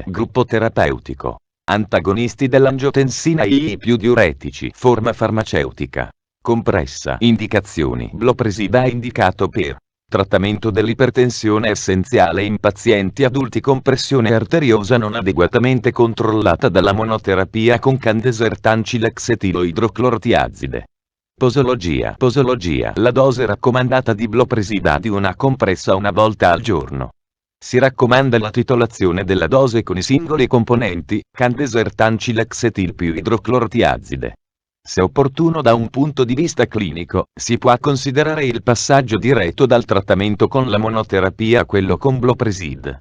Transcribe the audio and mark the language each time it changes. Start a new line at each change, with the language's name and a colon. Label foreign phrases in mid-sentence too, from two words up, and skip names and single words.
Italian: Gruppo terapeutico: antagonisti dell'angiotensina I più diuretici. Forma farmaceutica: compressa. Indicazioni. Blopresid è indicato per trattamento dell'ipertensione essenziale in pazienti adulti con pressione arteriosa non adeguatamente controllata dalla monoterapia con candesertancilexetilo idroclortiazide. Posologia. Posologia. La dose raccomandata di Blopresid è di una compressa una volta al giorno. Si raccomanda la titolazione della dose con i singoli componenti, candesertancilexetil più idroclortiazide. Se opportuno da un punto di vista clinico, si può considerare il passaggio diretto dal trattamento con la monoterapia a quello con Blopresid.